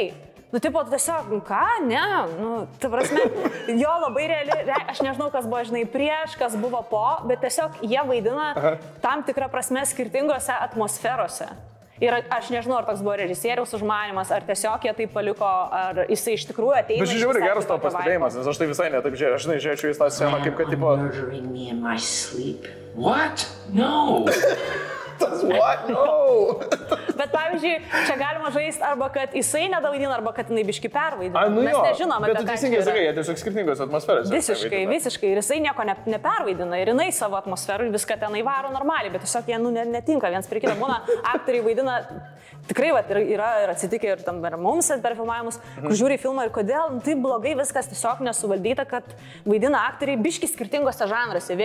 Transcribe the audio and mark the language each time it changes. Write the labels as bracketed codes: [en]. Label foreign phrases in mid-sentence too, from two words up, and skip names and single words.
[lt] Nu, tipo, tiesiog, ką, ne, nu, ta prasme, jo labai reali, aš nežinau, kas buvo, žinai, prieš, kas buvo po, bet tiesiog jie vaidina tam tikrą prasme skirtingose atmosferose. Ir aš nežinau, ar toks buvo režisieriaus užmanimas, ar tiesiog jie tai paliko, ar jisai iš tikrųjų ateina. Bet žiūrėjau, geras tavo pastebėjimas, nes aš tai visai netaip žiūrėjau, aš žiūrėjau į tą sceną, kaip kad tipo... [en] Murdering me in my sleep. What? No. Tas what? No. [lt] Bet pavyzdžiui, čia galima žaisti arba kad jisai nedavaidina, arba kad jinai biški pervaidina. Nu mes nežinome, bet tu teisingai sakai, jie tiesiog skirtingos atmosferos. Visiškai. Ir jisai nieko nepervaidina. Ir jinai savo atmosferų viską tenai varo normaliai, bet tiesiog jie netinka viens prie kito. Būna, aktoriai vaidina, tikrai yra ir atsitikę ir tam mums per filmavimus, kur žiūri filmą ir kodėl taip blogai viskas tiesiog nesuvaldyta, kad vaidina aktoriai biški skirtingose žanruose.